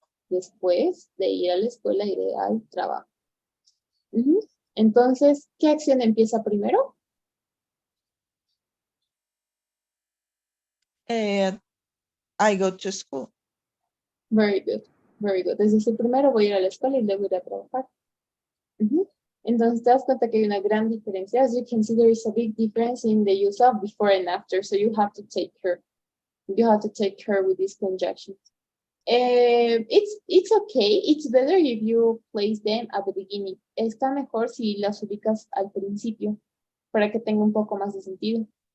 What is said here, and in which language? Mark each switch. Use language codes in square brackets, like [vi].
[es] Después de ir a la escuela, iré al trabajo. Entonces, ¿qué acción empieza primero? [en] I go to school. Very good, very good. [es] Es decir, primero voy a ir a la escuela y luego ir a trabajar. Entonces te das cuenta que hay una gran diferencia. [en] As you can see, there is a big difference in the use of before and after. So you have to take care. You have to take care with these conjunctions. It's okay. It's better if you place them at the beginning. [es] Está mejor si las ubicas al principio para que tenga un poco más de sentido.